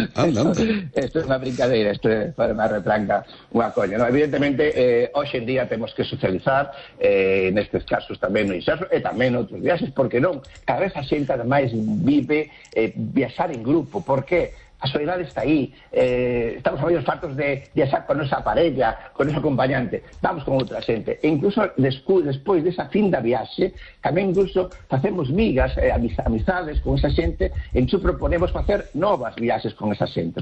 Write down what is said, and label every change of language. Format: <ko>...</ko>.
<es>bueno, esto es una brincadeira, esto es para una retranca, una coña, ¿no?</es> <gl>Evidentemente, hoxe en día temos que socializar, en estes casos tamén no inserso, e tamén outros viaxes, porque non, cada vez a xente ademais vive viaxar en grupo. ¿Por qué? A soledade está aí. Estamos a moitos fartos de viaxar con esa parella, con ese acompañante. Vamos con outra xente. E incluso despois desa fin da viaxe, tamén incluso facemos migas, amizades con esa xente, e nos proponemos facer novas viaxes con esa xente.</gl>